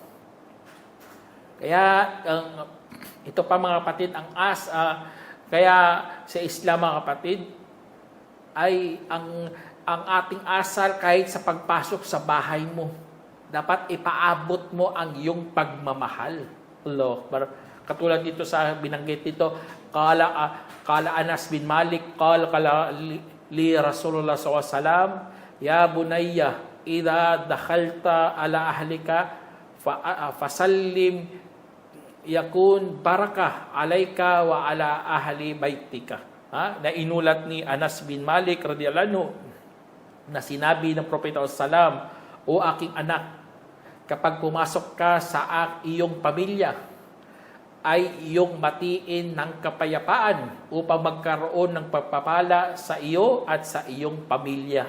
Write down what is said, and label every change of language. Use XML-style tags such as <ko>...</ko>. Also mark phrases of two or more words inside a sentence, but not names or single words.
<tl>Kaya ito pa mga kapatid, kaya sa Islam mga kapatid, ay ang ating asal kahit sa pagpasok sa bahay mo, dapat ipaabot mo ang iyong pagmamahal. Allah. Katulad dito sa binanggit dito,</tl> <ar>قال أنس بن مالك قال لي رسول الله ﷺ يا بني إذا دخلت على أهلك فسلم يكن بركة عليك وعلى أهل بيتك.</ar> <tl>Na inulat ni Anas bin Malik</tl> <ar>رضي الله عنه</ar> <tl>na sinabi ng propeta sallam, o aking anak, kapag pumasok ka sa iyong pamilya, ay iyong matiin ng kapayapaan upang magkaroon ng pagpapala sa iyo at sa iyong pamilya.</tl>